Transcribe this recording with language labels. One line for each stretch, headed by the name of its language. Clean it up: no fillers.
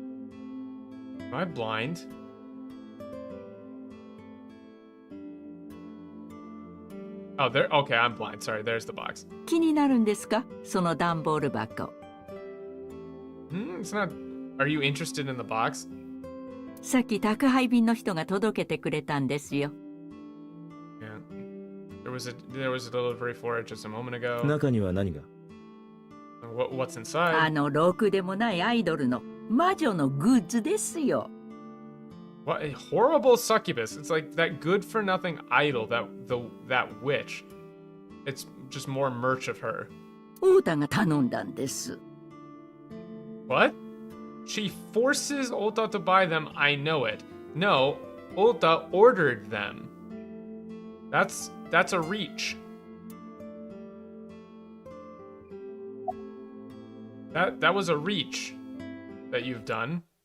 English: Am I blind? Oh, there. Okay, I'm blind. Sorry, there's the box.
Japanese: 気になるんですか？その段ボール箱。
English: It's not. Are you interested in the box?
Japanese: さっき宅配便の人が届けてくれたんですよ。
English: Yeah. There was a delivery for it just a moment ago.
Japanese: 中には何が？
English: What's inside?
Japanese: ろくでもないアイドルの魔女のグッズですよ。
English: What a horrible succubus! It's like that good-for-nothing idol, that witch. It's just more merch of her.
Japanese: ウータが頼んだんです。
English: What? She forces Ulta to buy them. I know it. No, Ulta ordered them. That's a reach. That was a reach that you've done.